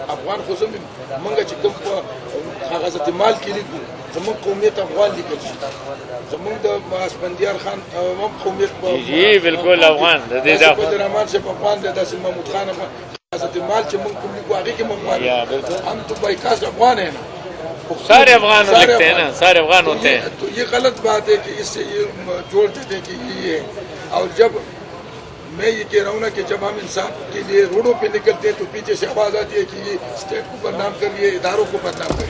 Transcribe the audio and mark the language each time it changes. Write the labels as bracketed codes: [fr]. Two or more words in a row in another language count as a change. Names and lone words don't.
[ps] افغان خو زموږ موږ چې کوم په کاغذات مال کې لیکو زموږ قومیت افغان لیکل شي. زموږ د اسفندیار خان هم قومیت جی بالکل افغان د دې دا رحمان صاحب افغان دی، داسې محمود خان افغان. کاغذات مال چې موږ کوم لیکو هغې کې هم افغان [ur] ہم تو بائیکاس افغان ہیں نا. سارے افغان لگتے ہیں نا، سارے افغان ہوتے ہیں. تو یہ غلط بات ہے کہ اس سے یہ جوڑ دیتے ہیں کہ یہ ہے. اور جب میں یہ کہہ رہا ہوں نا کہ جب ہم انصاف کے لیے روڈوں پہ نکلتے ہیں تو پیچھے سے آواز آتی ہے کہ یہ اسٹیٹ کو بدنام کریے، اداروں کو بدنام کریے.